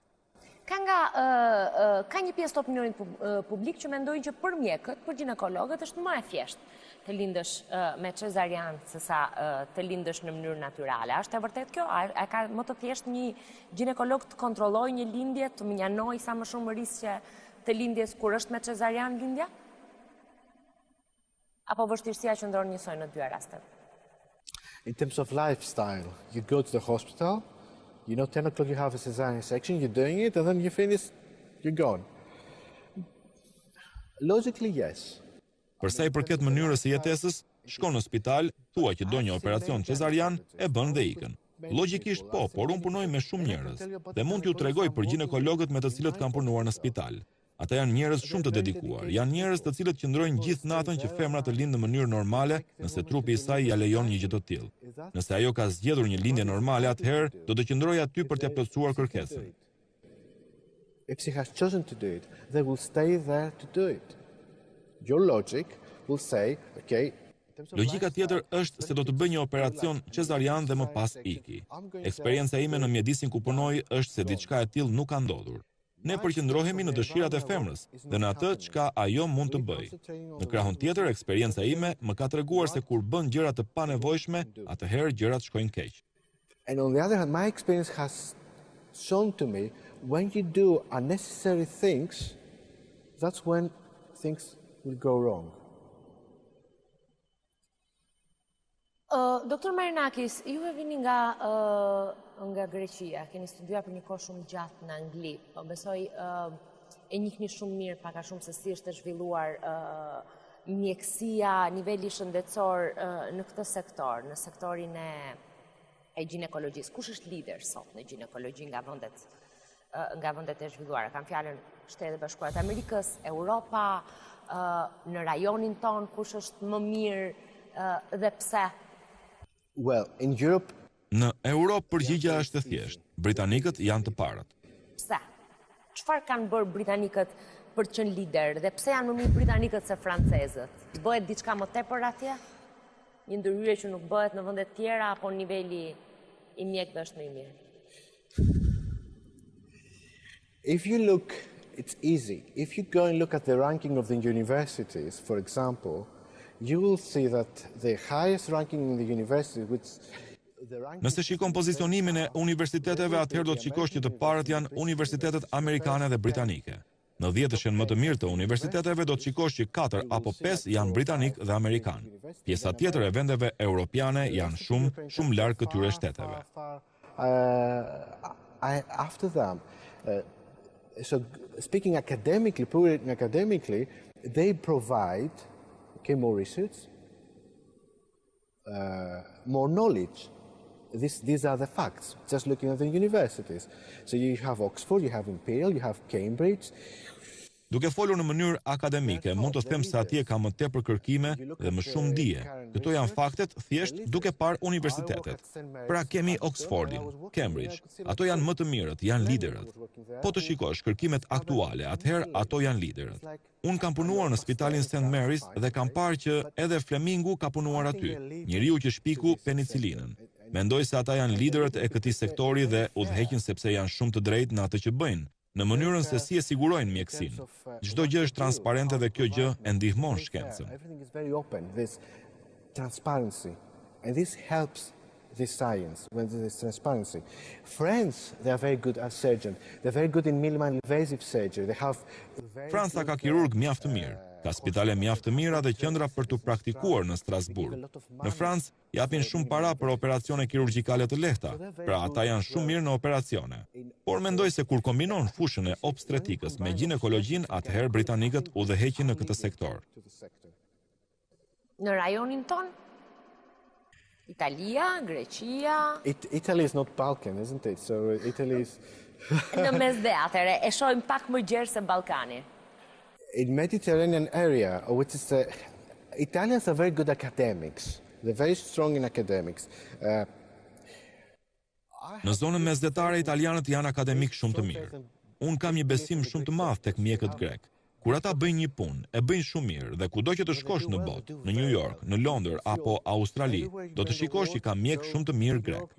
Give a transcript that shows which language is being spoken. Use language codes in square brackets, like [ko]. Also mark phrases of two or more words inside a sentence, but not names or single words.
[sq] Ka një pjesë të opinionit publik që mendojnë që për mjekët, për ginekologët është më e thjeshtë të lindësh me cezarian sesa të lindësh në mënyrë natyrale. Është e vërtet kjo? A ka më të thjeshtë një ginekolog të kontrollojë një lindje, të minjanojë sa më shumë riskje të lindjes kur është me cezarian lindja? Apo vështirësia qëndron njësoj në dy rastet? [en] In terms of lifestyle, you go to the hospital, 10 o'clock you have a cesarean section, you're doing it, and then you finish, you're gone. Logically, yes. [sq] Për sa i përket mënyrës së jetesës, shkon në spital, thua që do një operacion cezarian, e bën dhe ikën. Logjikisht po, por unë punoj me shumë njerëz dhe mund t'ju tregoj për ginekologët me të cilët kam punuar në spital. Ata janë njerëz shumë të dedikuar, janë njerëz të cilët qëndrojnë gjithë natën që femra të lindë në mënyrë normale, nëse trupi i saj ja lejon një gjë të tillë. Nëse ajo ka zgjedhur një lindje normale, atëherë do të qëndrojë aty për t'ia plotësuar kërkesën. [en] If she has chosen to do it, they will stay there to do it. Your logic will say, okay. [sq] Logjika tjetër është se do të bëj një operacion cezarian dhe më pas iki. Eksperienca ime në mjedisin ku punoj është se diçka e tillë nuk ka ndodhur. Ne përqendrohemi në dëshirat e femrës dhe në atë çka ajo mund të bëjë. Në krahun tjetër, eksperienca ime më ka treguar se kur bën gjëra të panevojshme, atëherë gjërat shkojnë keq. [en] And on the other hand, my experience has shown to me when you do unnecessary things, that's when things will go wrong. [sq] Doktor Marinakis, ju e vini nga Greqia, keni studuar për një kohë shumë gjatë në Angli, po besoj e njihni shumë mirë, pak a shumë se si është zhvilluar mjekësia, niveli shëndetësor në këtë sektor, në sektorin e ginekologjisë. Kush është lider sot në ginekologji nga vendet e zhvilluara? Kam fjalën Shtetet e Bashkuara të Amerikës, Europa, në rajonin ton, kush është më mirë dhe pse? [en] Well, in Europe, [sq] në Europë përgjigja është e thjeshtë. Britanikët janë të parët. Pse? Çfarë kanë bërë britanikët për të qenë lider dhe pse janë më mirë britanikët se francezët? Bëhet diçka më tepër atje? Një ndërhyrje që nuk bëhet në vende të tjera apo niveli i mjekëve është më i mirë? [en] if you look, it's easy. If you go and look at the ranking of the universities, for example, you will see that the highest ranking in the university, which [sq] Nëse shikon pozicionimin e universiteteve, atëherë do të shikosh që të parët janë universitetet amerikane dhe britanike. Në 10 më të mirë të universiteteve do të shikosh që 4 apo 5 janë britanik dhe amerikan. Pjesa tjetër e vendeve europiane janë shumë larg këtyre shteteve. [en] After them, so speaking academically, they provide more research, more knowledge. These are the facts, just looking at the universities. So you have Oxford, you have Imperial, you have Cambridge. [sq] Duke folur në mënyrë akademike, mund të them se atje ka më tepër kërkime dhe më shumë dije. Këto janë faktet thjesht duke parë universitetet. Pra kemi Oxfordin, Cambridge, ato janë më të mirët, janë liderët. Po të shikosh kërkimet aktuale, atëherë ato janë liderët. Unë kam punuar në spitalin St. Mary's dhe kam parë që edhe Flemingu ka punuar aty, njeriu që shpiku penicilinën. Mendoj se ata janë liderët e këtij sektori dhe udhëheqin sepse janë shumë të drejtë në atë që bëjnë, në mënyrën se si e sigurojnë mjekësinë. Çdo gjë është transparente dhe kjo gjë e ndihmon shkencën. [en] Everything is very open. There's transparency. And this helps the science when there is transparency. France, they are very good as surgeons. They're very good in minimally invasive surgery. They have [sq] Franca ka kirurg mjaft të mirë, ka spitale mjaft të mira dhe qendra për të praktikuar në Strasburg. Në Francë japin shumë para për operacione kirurgjikale të lehta, pra ata janë shumë mirë në operacione. Por mendoj se kur kombinon fushën e obstettrikës me ginekologjin, atëherë britanikët udhëheqin në këtë sektor. Në rajonin ton, Italia, Greqia... [en] Italy is not Balkan, isn't it? So Italy is... [sq] Në mesdhe, e shohim pak më gjerë se Ballkani. [en] In Mediterranean area, which is Italians are very good academics. They're very strong in academics. [sq] Në zonën mesdhetare italianët janë akademik shumë të mirë. Unë kam një besim shumë të madh tek mjekët grek. Kur ata bëjnë një punë, e bëjnë shumë mirë dhe kudo që të shkosh në botë, në New York, në Londër apo Australi, do të shikosh që ka mjek shumë të mirë grek.